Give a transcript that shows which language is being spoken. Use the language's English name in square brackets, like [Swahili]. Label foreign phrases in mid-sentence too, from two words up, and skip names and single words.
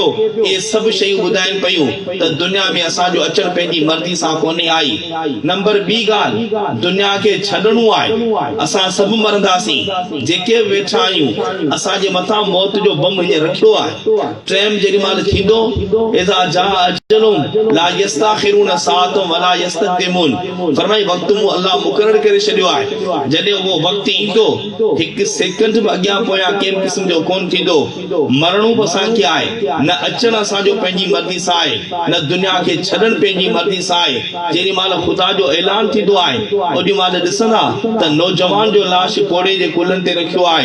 [Sindhi] इहे सभु शयूं ॿुधाइनि पयूं त दुनिया में असांजो अचणु पंहिंजी मर्ज़ी सां कोन्हे आई। नंबर ॿी ॻाल्हि, दुनिया खे छॾणो आहे। असां सभु मरंदासीं। जेके वेठा आहियूं असांजे मथां मौत जो बम हीअं रखियो आहे। टाइम जेॾी महिल थींदो, [Arabic] إذا جاء أجلهم لا يستأخرون ساعة ولا يستقدمون, [Sindhi] फरमाई वक़्तु मूं अल्लाह मुक़ररु करे छॾियो आहे। जॾहिं उहो वक़्तु ईंदो, हिकु सेकंड बि अॻियां पोयां कंहिं क़िस्म जो कोन थींदो। मरणो बि असांखे आहे, न अचणु असांजो पंहिंजी मर्ज़ी सां आहे, न दुनिया खे छॾणु पंहिंजी मर्ज़ी सां आहे। जेॾी महिल ख़ुदा जो ऐलान थींदो आहे, ओॾी महिल ॾिसंदा त नौजवान जो लाश कोड़े जे कुल्हनि ते रखियो आहे।